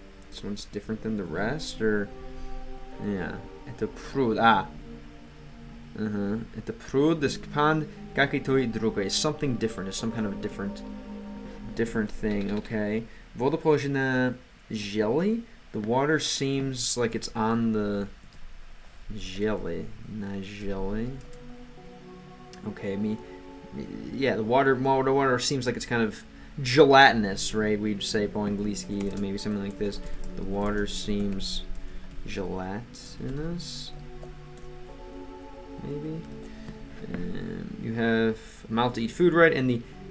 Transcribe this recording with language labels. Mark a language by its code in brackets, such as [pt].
[en] This one's different than the rest, or yeah. [ru] Это пруд. Это пруд, [en] this pond [ru] какой-то другой. [en] It's something different. It's some kind of different thing. Okay. [ru] Вода похожа на [en] jelly. The water seems like it's on the jelly. Na jelly. Okay, yeah, the water seems like it's kind of gelatinous, right? We'd say po angliski, maybe something like this. The water seems gelatinous, maybe. You have mouth to eat food, right? And the